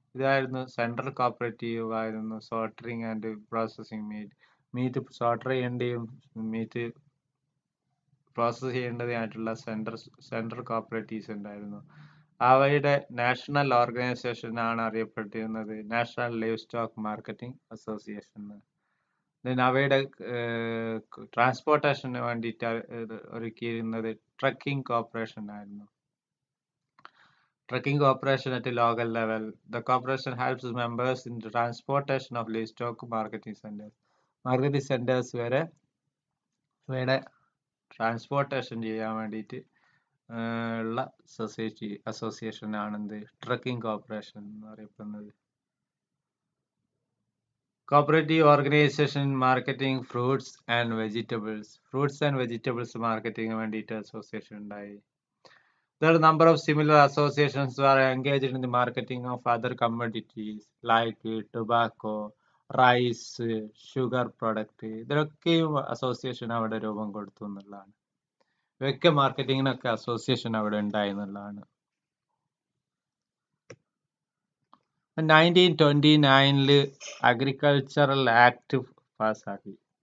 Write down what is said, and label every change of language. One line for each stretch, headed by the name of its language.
Malayalam: ഇതായിരുന്നു central cooperative ആയിരുന്നു slaughtering and processing meet slaughter ചെയ്യേണ്ടിയും meet process ചെയ്യേണ്ടതായിട്ടുള്ള central cooperatives ഉണ്ടായിരുന്നു. അവയുടെ നാഷണൽ ഓർഗനൈസേഷൻ ആണ് അറിയപ്പെട്ടിരുന്നത് national live stock marketing association. അവയുടെ ട്രാൻസ്പോർട്ടേഷന് വേണ്ടിയിട്ട് ഒരുക്കിയിരുന്നത് ട്രക്കിംഗ് കോർപ്പറേഷൻ ആയിരുന്നു.
English: Trucking cooperation at a local level. The corporation helps members in the transportation of livestock marketing centers.
Malayalam: Marketing centers വരെ ഇവിടെ ട്രാൻസ്പോർട്ടേഷൻ ചെയ്യാൻ വേണ്ടിയിട്ട് ഉള്ള അസോസിയേഷൻ ആണെന്ത് ട്രക്കിംഗ് കോർപ്പറേഷൻ എന്ന് അറിയപ്പെടുന്നത്. Cooperative organisation marketing fruits and vegetables മാർക്കറ്റിംഗിന് വേണ്ടിയിട്ട് association ഉണ്ടായി.
English: There are a number of similar associations who are engaged in the marketing of other commodities like tobacco, rice, sugar product.
Malayalam: ഇതിലൊക്കെയും association അവിടെ രൂപം കൊടുത്തു എന്നുള്ളതാണ്. ഇവയൊക്കെ മാർക്കറ്റിങ്ങിനൊക്കെ association അവിടെ ഉണ്ടായി എന്നുള്ളതാണ്. 1929 അഗ്രികൾച്ചറൽ ആക്ട് പാസ്സാക്കി.